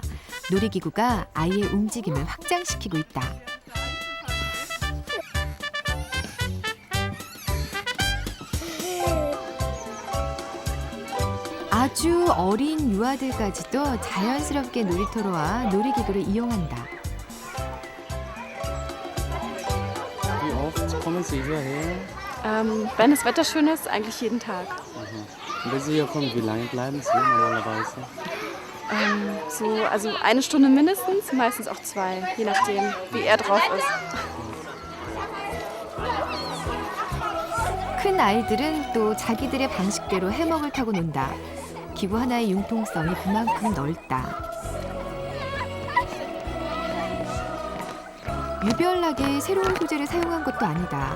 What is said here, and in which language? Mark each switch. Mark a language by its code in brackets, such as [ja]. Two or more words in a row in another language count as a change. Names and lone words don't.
[ko] 놀이기구가 아이의 움직임을 확장시키고 있다. 아주 어린 유아들까지도 자연스럽게 놀이터로 와 놀이기구를 이용한다. [de] Wie oft kommen Sie hierher? Wenn das Wetter schön ist, eigentlich jeden Tag. Und wenn Sie hier kommen, wie lange bleiben Sie normalerweise? Also 1 Stunde mindestens, meistens auch 2, je nachdem, wie er drauf ist. [ko] 큰 아이들은 또 자기들의 방식대로 해먹을 타고 논다. 기구 하나의 융통성이 그만큼 넓다. 유별나게 새로운 소재를 사용한 것도 아니다.